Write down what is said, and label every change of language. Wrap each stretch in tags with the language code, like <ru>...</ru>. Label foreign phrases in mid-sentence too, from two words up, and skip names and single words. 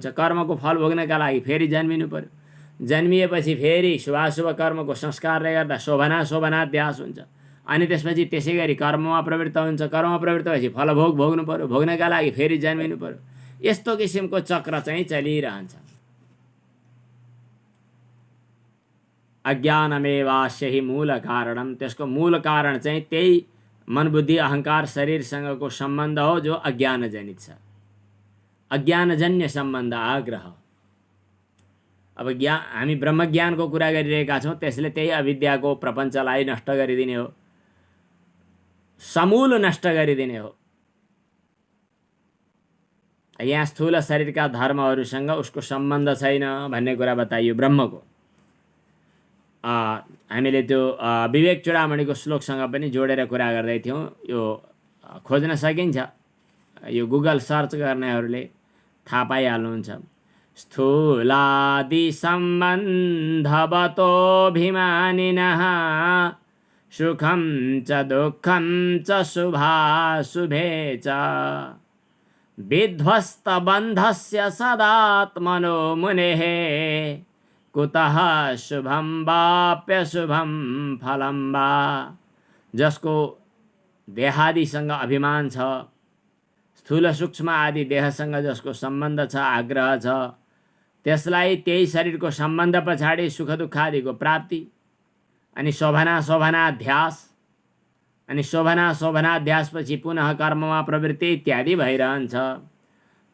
<ne>कर्मको फल भोग्नका लागि फेरि जन्मिनु पर्यो। जन्मिएपछि फेरि शुभाशुभ कर्मको संस्कारले गर्दा शोभनाध्यास हुन्छ। अनि त्यसपछि त्यसै गरी कर्ममा प्रवृत्त हुन्छ। कर्ममा प्रवृत्त भएपछि फलभोग भोग्नु पर्यो, भोग्नका लागि फेरि जन्मिनु पर्यो। यस्तो किसिमको चक्र चाहिँ चलिरहन्छ।</ne> <sa>अज्ञानमेवास्य हि मूल कारणम।</sa> <ne>त्यसको मूल कारण चाहिँ त्यही मन बुद्धि अहंकार शरीरसँगको सम्बन्ध हो, जो अज्ञानजनित छ। अज्ञानजन्य सम्बन्ध, आग्रह। अब हामी ब्रह्मज्ञानको कुरा गरिरहेका छौँ, त्यसले त्यही अविद्याको प्रपञ्चलाई नष्ट गरिदिने हो, समूल नष्ट गरिदिने हो। यहाँ स्थूल शरीरका धर्महरूसँग उसको सम्बन्ध छैन भन्ने कुरा बताइयो ब्रह्मको। हामीले त्यो विवेक चूडामणिको श्लोकसँग पनि जोडेर कुरा गर्दै थियौँ। यो खोज्न सकिन्छ, यो गुगल सर्च गर्नेहरूले थाहा पाइहाल्नुहुन्छ।</ne> <sa>स्थूलादि सम्बन्धवतोऽभिमानिनः सुखं च दुःखं च शुभाशुभे च विध्वस्तबन्धस्य सदात्मनो मुनेः कुतः शुभं वाप्यशुभं फलं वा।</sa> <ne>जसको देहादिसँग अभिमान छ, स्थूल सूक्ष्म आदि देहसँग जसको सम्बन्ध छ, आग्रह छ, त्यसलाई त्यही शरीरको सम्बन्ध पछाडि सुख दुःख आदिको प्राप्ति, अनि शोभनाध्यास, अनि शोभनाध्यासपछि पुनः कर्ममा प्रवृत्ति इत्यादि भइरहन्छ।</ne>